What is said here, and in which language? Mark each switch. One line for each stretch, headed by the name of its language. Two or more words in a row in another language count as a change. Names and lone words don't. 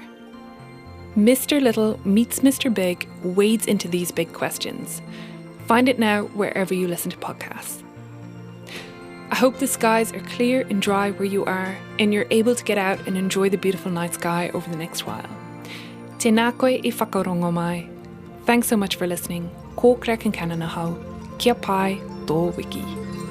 English: Mr. Little Meets Mr. Big wades into these big questions. Find it now wherever you listen to podcasts. I hope the skies are clear and dry where you are and you're able to get out and enjoy the beautiful night sky over the next while.
Māori: Tēnā koe I whakarongo mai.
English: Thanks so much for listening.
Māori: Ko Claire Kincannon ahau. Kia pai tō wiki.